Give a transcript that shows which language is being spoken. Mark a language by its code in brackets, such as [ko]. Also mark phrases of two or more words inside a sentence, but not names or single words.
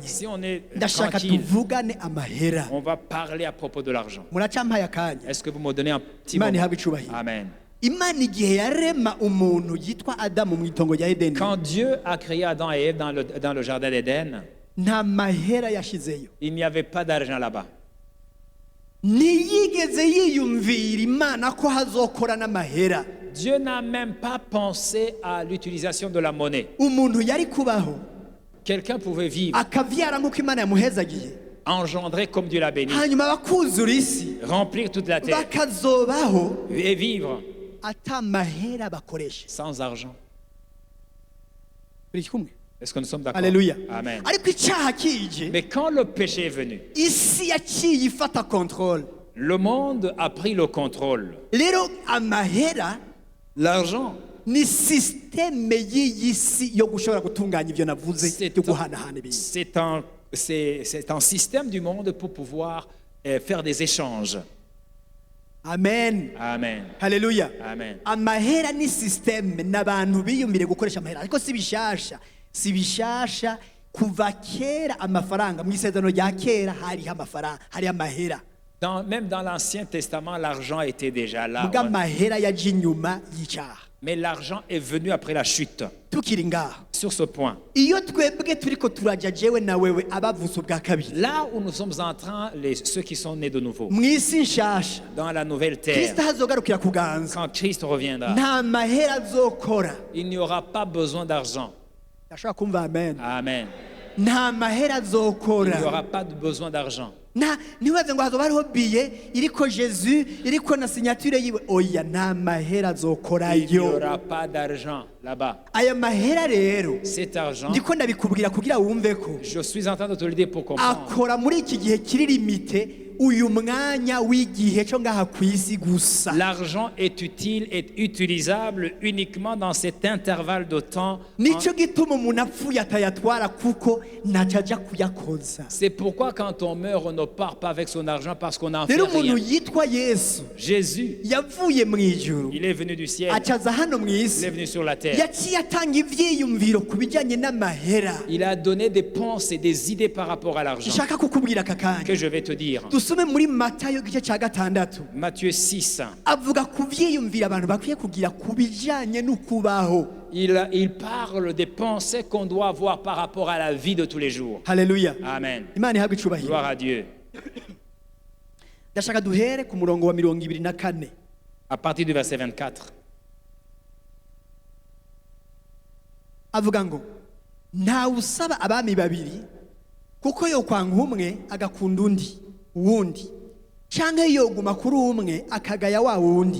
[fr] Si on est [rn] ndashaka [fr] tranquille, [rn] tuvugane amahera. [fr] on va parler à propos de l'argent. [rn] Muracampaye akanya. [fr] Est-ce que vous me donnez un petit [rn] Imana [fr] moment? [rn] ihabwe icubahiro. Amen. Imana igihe yarema umuntu yitwa Adamu mu itongo rya Edeni, [fr] Quand Dieu a créé Adam et Ève dans le jardin d'Éden, [rn] nta mahera yashizeyo. [fr] il n'y avait pas d'argent là-bas. [rn] Ntiyigeze yiyumvira Imana ko hazokora n'amahera. [fr] Dieu n'a même pas pensé à l'utilisation de la monnaie. [rn] Umuntu yari kubaho [fr] Quelqu'un pouvait vivre, [rn] akavyara nk'uko Imana yamuhezagiye, [fr] engendrer comme Dieu l'a béni, [rn] hanyuma bakuzura isi, [fr] remplir toute la terre [rn] bakazobaho [fr] et vivre [rn] ata mahera bakoresha. [fr] sans argent. [rn] Turi kumwe? [fr] Est-ce que nous sommes d'accord? Haleluya. Amen. [rn] Ariko icyaha kije, [fr] Mais quand le péché est venu, [rn] isi yaciye ifata control. [fr] le monde a pris le contrôle. [rn] Rero amahera [fr] L'argent, [rn] ni systeme y'iyi si yo gushobora gutunganya ivyo navuze [fr] c'est [rn] yo guhanahana ibintu. [fr] c'est un système du monde pour pouvoir faire des échanges. Amen. Amen. Haleluya. Amen. [rn] Amahera ni systeme n'abantu biyumvire gukoresha amahera, ariko si bishasha kuva kera. Amafaranga mu isezerano rya kera hariho amafaranga, hariho amahera. [fr] Même dans l'Ancien Testament, l'argent était déjà là. [rn] Muga amahera yaje inyuma y'icyaha. [fr] Mais l'argent est venu après la chute. [rn] Tukiri ngaho, [fr] Sur ce point, [rn] iyo twebwe turiko turaja jewe na wewe abavutse ubwa kabiri [fr] là où nous sommes en train, ceux qui sont nés de nouveau, [rn] mu isi nshasha, [fr] dans la nouvelle terre, [rn] Kristo hazogarukira kuganza, [fr] quand Christ reviendra, [rn] nta mahera azokora. [fr] il n'y aura pas besoin d'argent. [rn] Ndashaka kumva amen. Amen. Nta mahera [fr] Il n'y [rn] azokora. [fr] aura pas de besoin d'argent. [rn] Ntibaze ngo hazoba hariho biye iriko Jesu iriko na signature yiwe. Oya, nta mahera [fr] Il n'y [rn] azokorayo. [fr] aura pas d'argent là-bas. [rn] Aya mahera rero [fr] Cet argent, [rn] ndiko ndabikubwira kugira wumve ko [fr] je suis en train de te le dire pour comprendre. [rn] akora muri iki gihe kiri limite, uyu mwanya w'igihe cyo ngaha ku isi gusa. [fr] L'argent est utile et utilisable uniquement dans cet intervalle de temps. [rn] Nicyo gituma umuntu apfuye atayatwara kuko ntacyo ajya kuyakoza. [fr] C'est pourquoi quand on meurt, on ne part pas avec son argent parce qu'on n'en fait [rn] Rero umuntu [fr] rien. [rn] yitwa Yesu [fr] Jésus, [rn] yavuye mu ijuru [fr] il est venu du ciel, [rn] acaza hano mu [fr] il est [rn] isi, [fr] venu sur la terre. [rn] yaciye atanga ivyiyumviro ku bijyanye n'amahera. [fr] Il a donné des pensées, des idées par rapport à l'argent [rn] Nshaka kukubwira aka kanya, [fr] que je vais te dire. [rn] dusome muri Matayo igice cya gatandatu, [fr] Matthieu 6, [rn] avuga ku vyiyumviro abantu bakwiye kugira ku bijyanye n'ukubaho. [fr] il parle des pensées qu'on doit avoir par rapport à la vie de tous les jours. Haleluya. Amen. [rn] Imana ihabwe icubahiro. [fr] Gloire à Dieu. [rn] Ndashaka duhere ku murongo wa 24. [fr] À partir du verset 24. [rn] Avuga ngo nta usaba abami babiri kuko yo kwanga umwe agakunda uwundi canke yoguma kuri umwe akagaya wa wundi.